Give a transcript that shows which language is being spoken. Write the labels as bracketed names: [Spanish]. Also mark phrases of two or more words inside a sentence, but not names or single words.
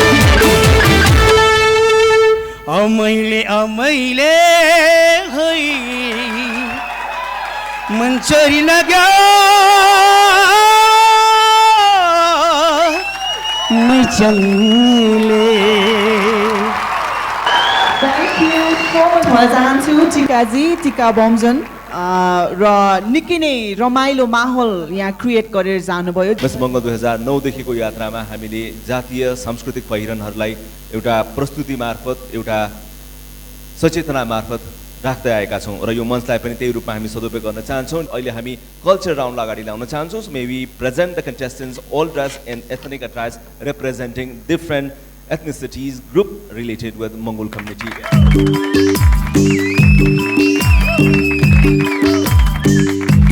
[Nepali] अम्मैले अम्मैले होई मन छोडिराख्यो पैँचनले। भन्न चाहन्छु टिकाजी, टिका बमजन र निकै नै रमाइलो माहौल यहाँ क्रिएट गरेर जानुभयो। वेस्ट बङ्गाल 2009 देखिको यात्रामा हामीले जातीय सांस्कृतिक पहिरनहरूलाई एउटा प्रस्तुति मार्फत, एउटा सचेतना मार्फत राख्दै आएका छौँ र यो मञ्चलाई पनि त्यही रूपमा हामी सदुपयोग गर्न चाहन्छौँ। अहिले हामी [English] culture round [Nepali] अगाडि ल्याउन चाहन्छौँ। [English] May we present the contestants all dressed in ethnic attires representing different ethnicities group related with Mongol community.